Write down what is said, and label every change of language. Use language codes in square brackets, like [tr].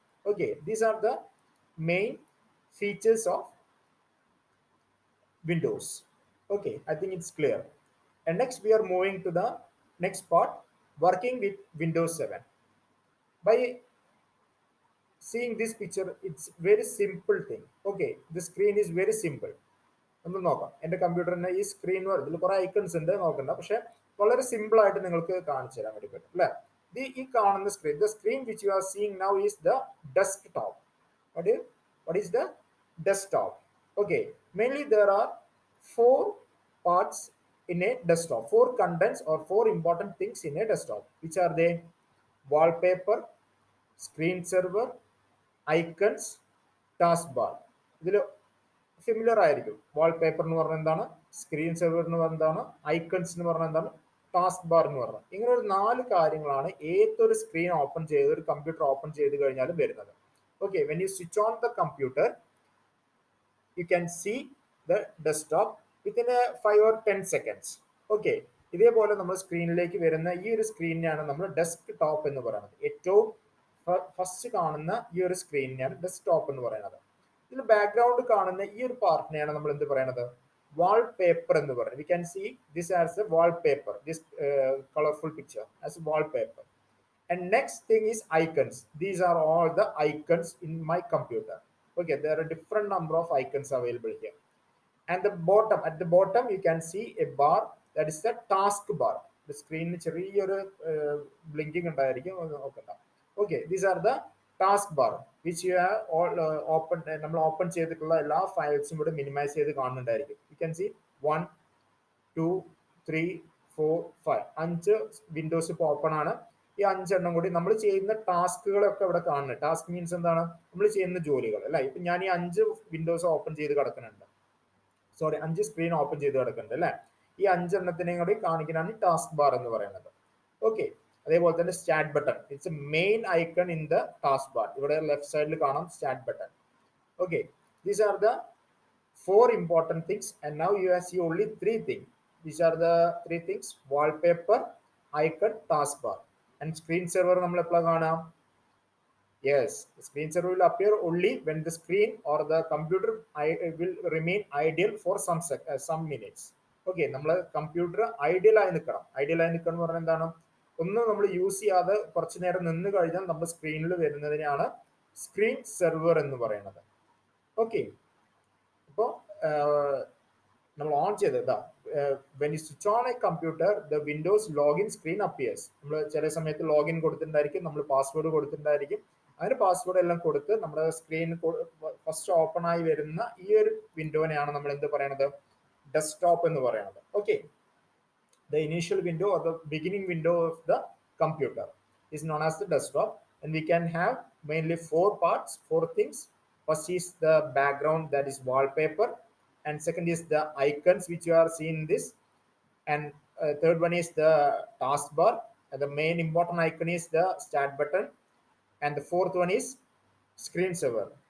[en] Okay, these are the main features of Windows. Okay, I think it's clear. And next we are moving to the next part, working with Windows 7. By seeing this picture, it's very simple thing. Okay, the screen is very simple. [ml] ഒന്ന് നോക്കാം, എൻ്റെ കമ്പ്യൂട്ടറിന് ഈ screen ഇതിൽ കുറെ icons ഉണ്ട്, നോക്കണ്ട, പക്ഷെ വളരെ സിമ്പിൾ ആയിട്ട് നിങ്ങൾക്ക് കാണിച്ചു തരാൻ വേണ്ടി പറ്റും അല്ലേ. ഈ കാണുന്ന screen, [en] The screen which you are seeing now is the desktop. What is the desktop? Okay, mainly there are four parts in a desktop, four contents or four important things in a desktop. Which are they? [ml] Wallpaper, screen server, icons, taskbar. ഇതിൽ familiar ആയിരിക്കും. Wallpaper എന്ന് പറഞ്ഞാൽ എന്താണ്? Screen server എന്ന് പറഞ്ഞതാണ്, icons എന്ന് പറഞ്ഞാൽ എന്താണ്, ടാസ്ക് ബാർ എന്ന് പറഞ്ഞാൽ. ഇങ്ങനെ ഒരു 4 കാര്യങ്ങളാണ് ഏതൊരു സ്ക്രീൻ ഓപ്പൺ ചെയ്ത് ഒരു കമ്പ്യൂട്ടർ ഓപ്പൺ ചെയ്ത് കഴിഞ്ഞാലും വരുന്നത്. [en] Okay, when you switch on the computer you can see the desktop within a 5 or 10 seconds. [ml] Okay, ഇതേപോലെ നമ്മൾ സ്ക്രീനിലേക്ക് വരുന്ന ഈ ഒരു സ്ക്രീനിനെയാണ് നമ്മൾ ഡെസ്ക് ടോപ്പ് എന്ന് പറയുന്നത്. ഏറ്റവും ഫസ്റ്റ് കാണുന്ന ഈ ഒരു സ്ക്രീനിനെയാണ് ഡെസ്ക് ടോപ്പ് എന്ന് പറയുന്നത്. ഇതിൽ ബാക്ക്ഗ്രൗണ്ട് കാണുന്ന ഈ ഒരു പാർട്ടിനെയാണ് നമ്മൾ എന്ത് പറയുന്നത്, വാൾ പേപ്പർ എന്ന് പറയുന്നത്. [en] We can see this as a wallpaper, this colourful picture as wallpaper. And next thing is icons. These are all the icons in my computer. Okay, there are different number of icons available here. And the bottom, at the bottom you can see a bar, that is the task bar. [ml] The screen ചെറിയൊരു blinking ഉണ്ടായിരിക്കും, നോക്കണ്ട. [en] Okay, these are the task bar which you have all open, [ml] നമ്മൾ open ചെയ്തിട്ടുള്ള എല്ലാ ഫയൽസും ഇവിടെ minimise ചെയ്ത് കാണുന്നുണ്ടായിരിക്കും. [en] You can see 1 2 3 4 5 5 [ml] Windows ഇപ്പോൾ open ആണ്. ഈ 5 കൂടി നമ്മൾ ചെയ്യുന്ന ടാസ്കുകളൊക്കെ ഇവിടെ കാണുന്നത്. ടാസ്ക് മീൻസ് എന്താണ്, നമ്മൾ ചെയ്യുന്ന ജോലികൾ അല്ലെ. ഇപ്പൊ ഞാൻ ഈ 5 വിൻഡോസ് ഓപ്പൺ ചെയ്ത് കിടക്കുന്നുണ്ട്, സോറി 5 സ്ക്രീൻ ഓപ്പൺ ചെയ്ത് കിടക്കുന്നുണ്ട് അല്ലെ. ഈ 5 കൂടി കാണിക്കാനാണ് ടാസ്ക് ബാർ എന്ന് പറയുന്നത്. ഓക്കെ, അതേപോലെ തന്നെ start button, [en] It's a main icon in the task bar. [ml] ഇവിടെ ലെഫ്റ്റ് സൈഡിൽ കാണാം start button. [en] Okay, these are the 4 important things, and now you see only 3 things. These are the 3 things: wallpaper, icon, taskbar. And screen saver [ml] നമ്മൾ എപ്പോഴാണ് കാണാം? [en] Yes, screen saver will appear only when the screen or the computer will remain idle for some minutes. [ml] Okay, നമ്മൾ computer ideal ആയി നിൽക്കണം. Ideal ആയി നിൽക്കണം എന്ന് പറഞ്ഞാൽ എന്താണ്, ഒന്നും നമ്മൾ യൂസ് ചെയ്യാതെ കുറച്ചു നേരം നിന്ന് കഴിഞ്ഞാൽ നമ്മുടെ സ്ക്രീനിൽ വരുന്നതിനാണ് സ്ക്രീൻ സെർവർ എന്ന് പറയുന്നത്. [en] okay, [ml] അപ്പോൾ നമ്മൾ ഓൺ ചെയ്തതാ, [en] When you switch on a computer the Windows login screen appears. [ml] നമ്മൾ ചില സമയത്ത് ലോഗിൻ കൊടുത്തിട്ടുണ്ടായിരിക്കും, നമ്മൾ പാസ്വേഡ് കൊടുത്തിട്ടുണ്ടായിരിക്കും. അതിന് പാസ്വേഡ് എല്ലാം കൊടുത്ത് നമ്മുടെ സ്ക്രീൻ ഫസ്റ്റ് ഓപ്പൺ ആയി വരുന്ന ഈ ഒരു വിൻഡോനെയാണ് നമ്മൾ എന്ത് പറയണത്, ഡെസ്ക്ടോപ്പ് എന്ന് പറയുന്നത്. [en] Okay, the initial window or the beginning window of the computer is known as the desktop, and we can have mainly 4 parts, 4 things. First is the background, that is wallpaper, and second is the icons which you are seeing this, and third one is the taskbar, and the main important icon is the start button, and the fourth one is screen saver.